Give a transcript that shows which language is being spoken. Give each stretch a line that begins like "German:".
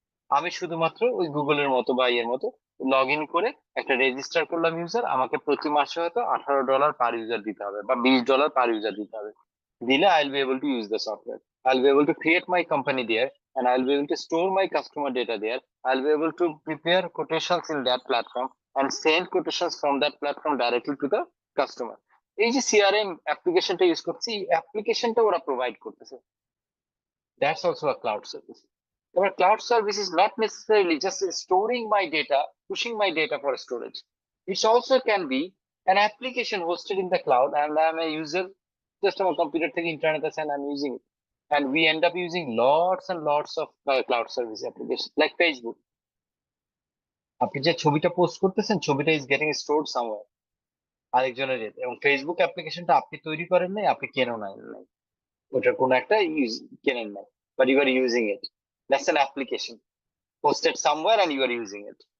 Bangla: আমি শুধুমাত্র ওই গুগলের মতো বা এর মতো লগ ইন করে একটা রেজিস্টার করলাম ইউজার, আমাকে প্রতি মাসে হয়তো $18 পার ইউজার দিতে হবে, বা $20 পার ইউজার দিতে হবে।
English: দিলে I will be able to use the software, I will be able to create my company there, and I will be able to store my customer data there. I'll be able to prepare quotations in that platform and send quotations from that platform directly to the customer.
Bangla: এই যে CRM অ্যাপ্লিকেশনটা use করছি, এই অ্যাপ্লিকেশনটা ওরা provide করতেছে।
English: That's also a cloud service. Our cloud service is not necessarily just storing my data, pushing my data for storage. It also can be an application hosted in the cloud, and I'm a user, just on a computer thing, internet, and I'm using it. And we end up using lots and lots of cloud service applications like Facebook.
Bangla: আপনি যে ছবিটা post করতেছেন, ছবিটা
English: is getting stored somewhere,
Bangla: আরেকজনের ইয়েতে। এবং Facebook অ্যাপ্লিকেশনটা আপনি তৈরি করেন নাই, আপনি কেনেও নাই, ওটার কোনো একটা কেনেন নাই,
English: but you are using it. That's an application hosted somewhere and you are using it.